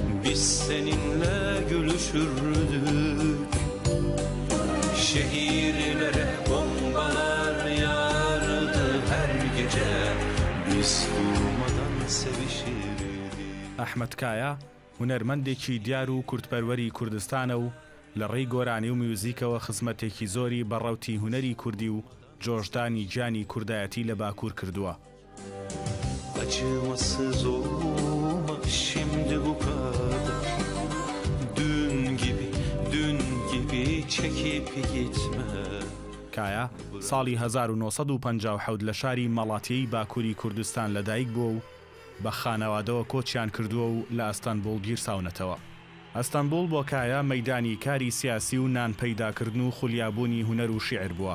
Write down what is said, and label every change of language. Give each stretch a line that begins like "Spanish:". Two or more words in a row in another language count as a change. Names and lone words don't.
Turkish: biz seninle gülüşürdük. Şehirlere bombalar yağardı her gece, biz durmadan sevişirdik.
Central Kurdish: ئەحمەد کایە هونەرمەندێکی دیار و کورتپەروەری کوردستانە و لە ڕێی گۆرانی و میوزیکەوە خزمەتێکی زۆری بەڕەوتی هونەری کوردی و جۆشدانی گیانی کوردایەتی لە باکوور کردووە.
Turkish: Acımasız olma şimdi bu kadar, dün gibi çekip gitme.
Central Kurdish: کایە ساڵی 1957 لە شاری مەڵاتیەی باکووری کوردستان لەدایک بووە و بە خانەوادەوە کۆچیان کردووە و لە ئەستانبوڵ گیرساونەتەوە. ئەستانبوڵ بۆ کایە مەیدانی کاری سیاسی و نان پەیداکردن و خولیابوونی هونەر و شیعر بووە.